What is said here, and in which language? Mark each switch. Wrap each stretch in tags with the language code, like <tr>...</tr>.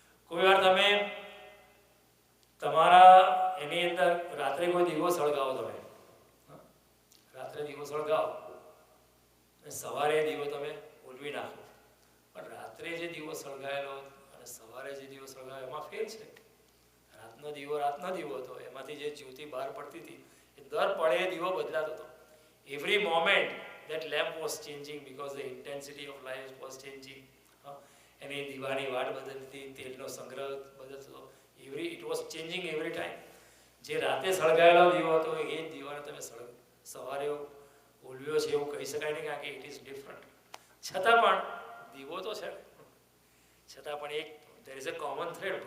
<gu>કોઈ વાર તમે તમારા એની અંદર રાત્રે કોઈ દીવો સળગાવો, તમે રાત્રે દીવો સળગાવો અને સવારે દીવો તમે ઉલવી નાખો, પણ રાત્રે જે દીવો સળગાયેલો અને સવારે જે દીવો સળગાયો એમાં ફેર છે. રાતનો દીવો હતો, એમાંથી જે જ્યોતિ બહાર પડતી હતી એ દર પળે દીવો બદલાતો હતો.</gu> <en>Every moment that lamp was changing because the intensity of light was changing.</en> <gu>એની દીવાની વાટ બદલતી, તેલનો સંગ્રહ બદલતો,</gu> <en>it was changing every time.</en> <gu>જે રાતે સળગાયેલો દીવો હતો એ જ દીવાને તમે સવારે ઓલવ્યો છે એવું કહી શકાય નહીં, કારણ કે</gu> <en>It is different.</en> <gu>છતાં પણ દીવો તો છે, છતાં પણ એક</gu> <en>there is a common thread.</en>